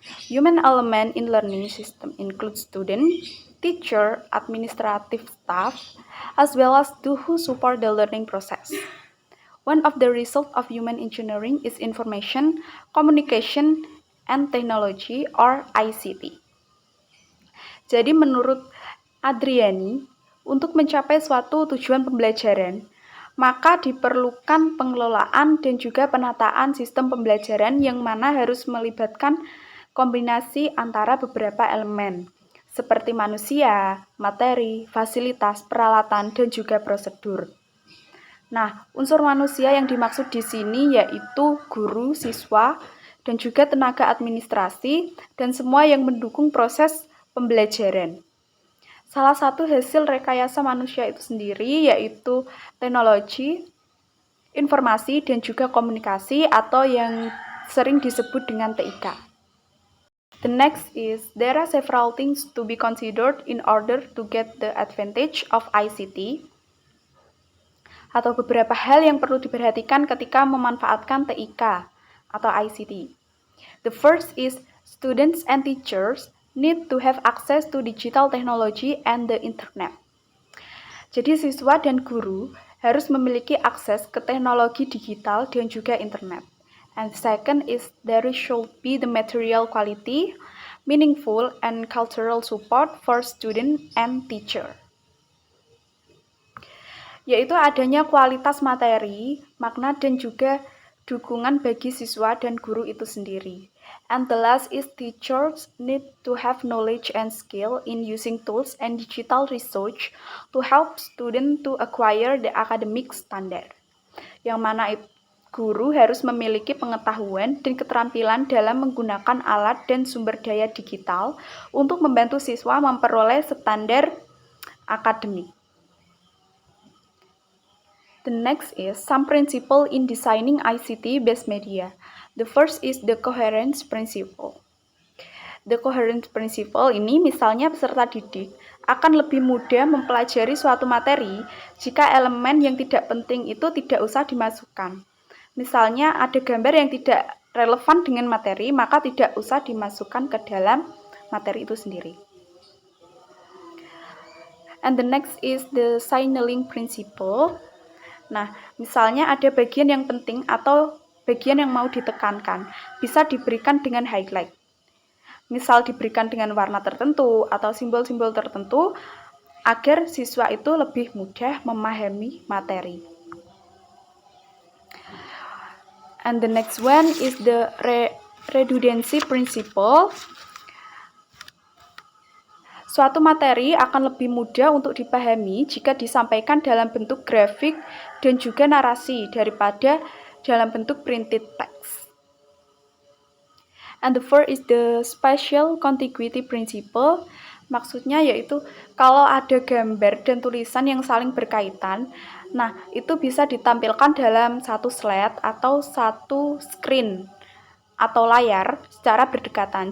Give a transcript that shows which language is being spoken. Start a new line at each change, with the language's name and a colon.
English: Human element in learning system includes student, teacher, administrative staff, as well as those who support the learning process. One of the results of human engineering is information, communication, and technology or ICT.
Indonesian: Jadi menurut Adriani, untuk mencapai suatu tujuan pembelajaran, maka diperlukan pengelolaan dan juga penataan sistem pembelajaran yang mana harus melibatkan kombinasi antara beberapa elemen, seperti manusia, materi, fasilitas, peralatan, dan juga prosedur. Nah, unsur manusia yang dimaksud di sini yaitu guru, siswa, dan juga tenaga administrasi, dan semua yang mendukung proses pembelajaran. Salah satu hasil rekayasa manusia itu sendiri yaitu teknologi, informasi, dan juga komunikasi atau yang sering disebut dengan TIK.
English: The next is, there are several things to be considered in order to get the advantage of ICT.
Indonesian: Atau beberapa hal yang perlu diperhatikan ketika memanfaatkan TIK atau ICT.
English: The first is students and teachers need to have access to digital technology and the internet.
Indonesian: Jadi siswa dan guru harus memiliki akses ke teknologi digital dan juga internet.
English: And second is there should be the material quality, meaningful and cultural support for student and teacher.
Indonesian: Yaitu adanya kualitas materi, makna, dan juga dukungan bagi siswa dan guru itu sendiri.
English: And the last is teachers need to have knowledge and skill in using tools and digital research to help students to acquire the academic standard.
Indonesian: Yang mana guru harus memiliki pengetahuan dan keterampilan dalam menggunakan alat dan sumber daya digital untuk membantu siswa memperoleh standar akademik.
English: The next is some principle in designing ICT-based media. The first is the coherence principle. The coherence principle
Indonesian: ini misalnya peserta didik akan lebih mudah mempelajari suatu materi jika elemen yang tidak penting itu tidak usah dimasukkan. Misalnya ada gambar yang tidak relevan dengan materi, maka tidak usah dimasukkan ke dalam materi itu sendiri.
English: And the next is the signaling principle.
Indonesian: Nah, misalnya ada bagian yang penting atau bagian yang mau ditekankan, bisa diberikan dengan highlight. Misal diberikan dengan warna tertentu atau simbol-simbol tertentu, agar siswa itu lebih mudah memahami materi.
English: And the next one is the redundancy principle.
Indonesian: Suatu materi akan lebih mudah untuk dipahami jika disampaikan dalam bentuk grafik dan juga narasi daripada dalam bentuk
English: printed text. And the fourth is the spatial contiguity principle.
Indonesian: Maksudnya yaitu kalau ada gambar dan tulisan yang saling berkaitan, nah itu bisa ditampilkan dalam satu slide atau satu screen atau layar secara berdekatan.